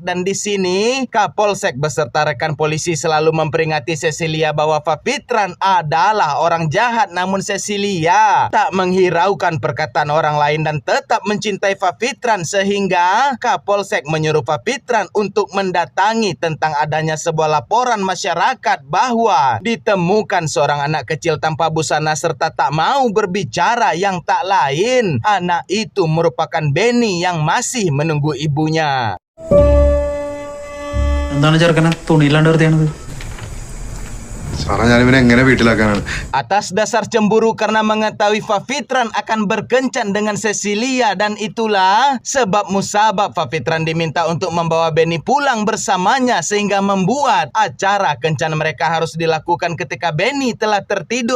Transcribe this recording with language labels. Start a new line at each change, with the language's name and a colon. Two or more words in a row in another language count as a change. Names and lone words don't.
Indonesian: Dan di sini Kapolsek beserta rekan polisi selalu memperingati Cecilia bahwa Fafitran adalah orang jahat, namun Cecilia tak menghiraukan perkataan orang lain dan tetap mencintai Fafitran, sehingga Kapolsek menyuruh Fafitran untuk mendatangi tentang adanya sebuah laporan masyarakat bahwa ditemukan seorang anak kecil tanpa busana serta tak mau berbicara, yang tak lain anak itu merupakan Benny yang masih menunggu ibunya.
Malayalam: എന്താണ് ചെറുക്കനെ തുണിയില്ലാണ്ട് നിർത്തിയാണത്?
Indonesian: Atas dasar cemburu karena mengetahui Fafitran akan berkencan dengan Cecilia, dan itulah sebab musabab Fafitran diminta untuk membawa Benny pulang bersamanya, sehingga membuat acara kencan mereka harus dilakukan ketika Benny telah tertidur.